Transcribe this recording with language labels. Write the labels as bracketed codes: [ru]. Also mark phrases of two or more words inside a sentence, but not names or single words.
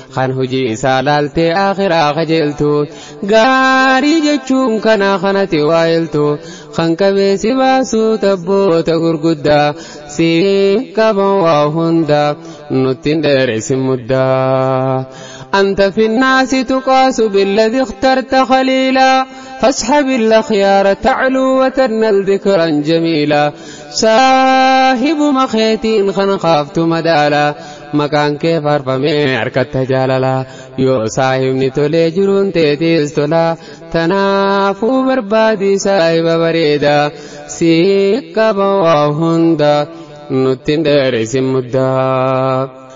[om] Kan hojii isaa laaltee akhiraa qajeeltu. Gaarii jechuun kanaa kanatti waayeltu. Kan qabeessi baasuu tabboota gurguddaa. Si qaban waa hunda nutti hin dheeressin muddaa. [ar] أنت في الناس تقاس بالذي اخترت خليلا فاصحب الأخيار تعلو وتنل ذكرا جميلا. [om] Saahibu makeetiin kan qaaftu madaala. Maqaan kee faarfamee harkatta jaalala. Yoo saahibni tolee jiruun teetiis tola. Tanaafuu barbaadi saahiba bareeda. Si qaba waa hunda nutti hin dheeressin muddaa.